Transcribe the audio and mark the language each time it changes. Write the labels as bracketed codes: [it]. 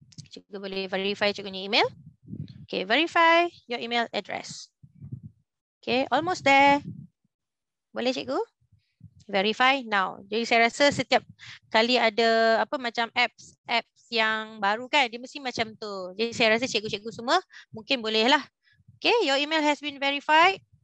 [ms] Cikgu boleh verify cikgunya email. [en] Okay, verify your email address. Okay, almost there. [ms] Boleh cikgu? [en] Verify now. [ms] Jadi saya rasa setiap kali ada apa macam apps yang baru kan, dia mesti macam tu. Jadi saya rasa cikgu-cikgu semua mungkin boleh lah. [en] Okay, your email has been verified.